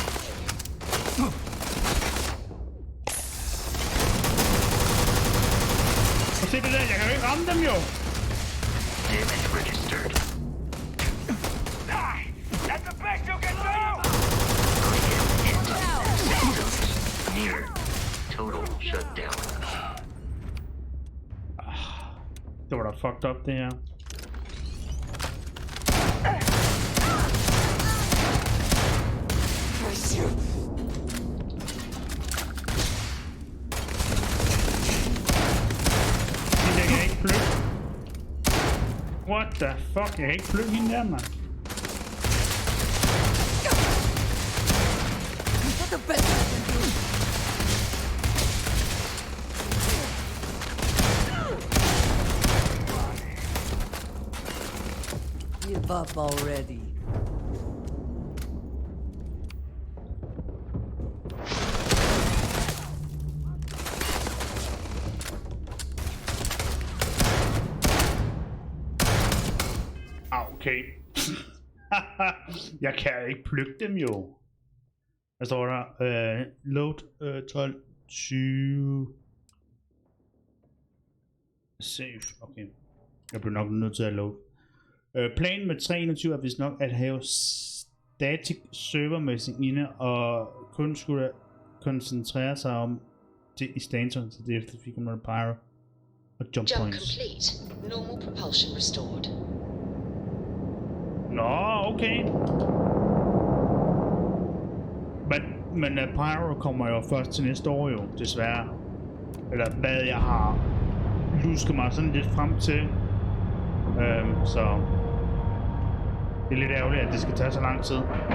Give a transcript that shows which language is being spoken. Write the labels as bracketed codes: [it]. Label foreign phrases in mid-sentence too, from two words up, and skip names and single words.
[da] Og se det der, jeg kan jo ikke ramme dem jo. [en] Damage registered. That's the best you can do! Near. Total shutdown. [da] Det var da [en] fucked up, [da] det her. Jeg kan ikke flytte. [en] What the fuck? [da] Jeg kan ikke flytte hende der, mand. [en] Give up already. Okay. [da] Jeg kan ikke plukke dem jo. Hvad står der? Load 12, 20. [en] Save. Okay. [da] Jeg bliver nok nødt til at load. Planen med 321 er vist nok at have static servermæssigt inde og kun skulle koncentrere sig om det i stanton, så det efter fik man pyro og [en] jump points. Complete. Normal propulsion restored. [da] Nå, okay. Men Pyro kommer jo først til næste år jo, desværre. Eller hvad jeg har lusket mig sådan lidt frem til. Så det er lidt ærgerligt, at det skal tage så lang tid.